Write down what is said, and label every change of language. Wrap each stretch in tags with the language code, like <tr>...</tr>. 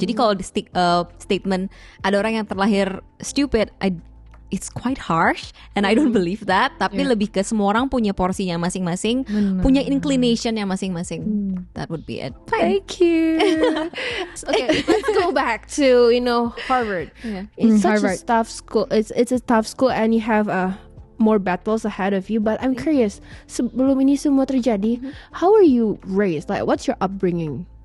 <id>Jadi kalau di</id> <en>statement</en> <id>ada orang yang terlahir</id> <en>stupid, it's quite harsh and I don't believe that.</en> <id>Tapi lebih ke semua orang punya porsinya masing-masing, punya inclinationnya masing-masing.</id> <en>That would be it. Thank you. Okay, let's go back to Harvard. It's such a tough school. It's a tough school and you have more battles ahead of you. But I'm curious,</en> <id>sebelum ini semua terjadi,</id> <en>how are you raised? Like, what's your upbringing?</en>